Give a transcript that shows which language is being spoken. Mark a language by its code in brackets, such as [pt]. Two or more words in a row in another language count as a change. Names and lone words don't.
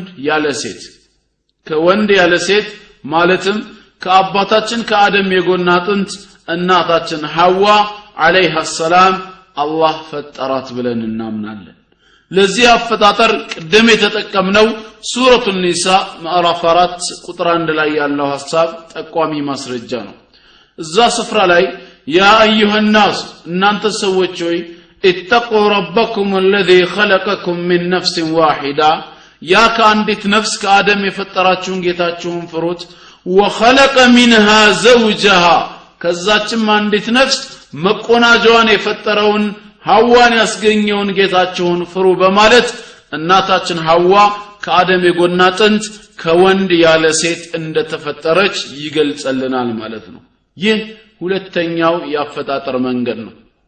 [am] ያለ ሴት ከወንድ ያለ ሴት ማለትም ከአባታችን ከአደም የጎን አጥንት እናታችን ሐዋ [ar] عليها السلام [am] አላህ ፈጠራት ብለን እናምናለን። ለዚህ አፈጣጠር ቅድም የተጠቀምነው ሱረቱ ኒሳ ምዕራፍ 4 ቁጥር 1 ላይ ያለው ሐሳብ ጠቋሚ ማስረጃ ነው። እዛ ስፍራ ላይ [ar] يا أيها الناس [am] እናንተ ሰዎች ሆይ [ar] اتقوا ربكم الذي خلقكم من نفس [am] واحدة ያ ከአንዲት ነፍስ ከአደም የፈጠራችሁን ጌታችሁን ፍሩት [ar] وخلق منها زوجها [am] ከዛችም አንዲት ነፍስ መቆናጃዋን የፈጠረውን ሐዋን ያስገኘውን ጌታችሁን ፍሩ በማለት እናታችን ሐዋ ከአደም የጎን አጥንት ከወንድ ያለ ሴት እንደተፈጠረች ይገልጽልናል ማለት ነው። ይህ ሁለተኛው ያፈጣጠር መንገድ ነው።